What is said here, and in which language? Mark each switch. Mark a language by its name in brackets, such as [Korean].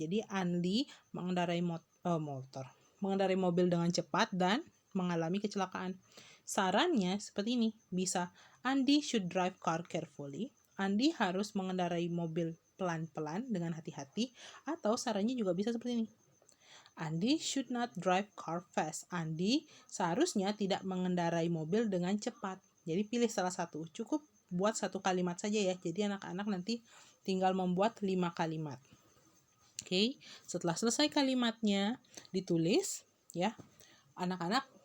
[Indonesian] Jadi Andy mengendarai mengendarai mobil dengan cepat dan mengalami kecelakaan. Sarannya seperti ini, bisa [English] Andy should drive car carefully. [Indonesian] Andy harus mengendarai mobil pelan-pelan dengan hati-hati, atau sarannya juga bisa seperti ini. [English] Andy should not drive car fast. [Indonesian] Andy seharusnya tidak mengendarai mobil dengan cepat. Jadi pilih salah satu. Cukup buat satu kalimat saja ya. Jadi anak-anak nanti tinggal membuat 5 kalimat. Oke, setelah selesai kalimatnya ditulis ya. Anak-anak